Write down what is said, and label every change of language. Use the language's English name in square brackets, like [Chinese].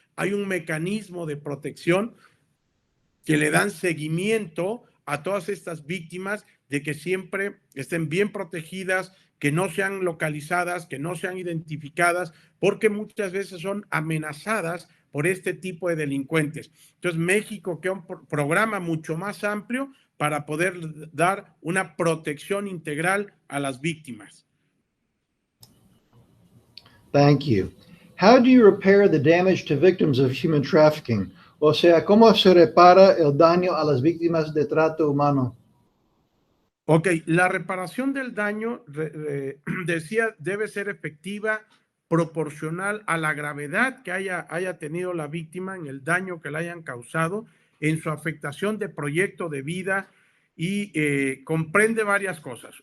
[Spanish] Hay un mecanismo de protección que le dan seguimiento a todas estas víctimas, de que siempre estén bien protegidas, que no sean localizadas, que no sean identificadas, porque muchas veces son amenazadas por este tipo de delincuentes. Entonces, México crea un programa mucho más amplio para poder dar una protección integral a las víctimas. [English] Thank you. How do you repair the damage to victims of human trafficking? [Spanish] O sea, ¿cómo se repara el daño a las víctimas de trato humano? Ok, la reparación del daño, decía, debe ser efectiva, proporcional a la gravedad que haya tenido la víctima en el daño que le hayan causado, en su afectación de proyecto de vida, y comprende varias cosas.